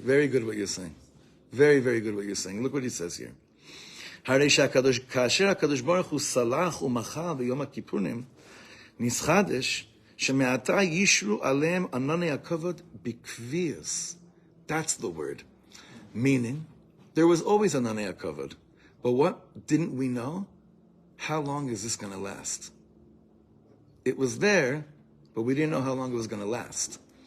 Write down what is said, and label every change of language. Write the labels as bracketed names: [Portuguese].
[English] Very good what you're saying. Very, very good what you're saying. Look what he says here. [Hebrew] כאשר הקדוש ברוך הוא סלח ומחל ביום הכיפורים, נסחדש שמעתה ישרו עליהם ענני הכבוד בקביעס. [English] That's the word. Meaning, there was always ענני הכבוד. But what didn't we know? How long is this going to last? It was there, but we didn't know how long it was going to last.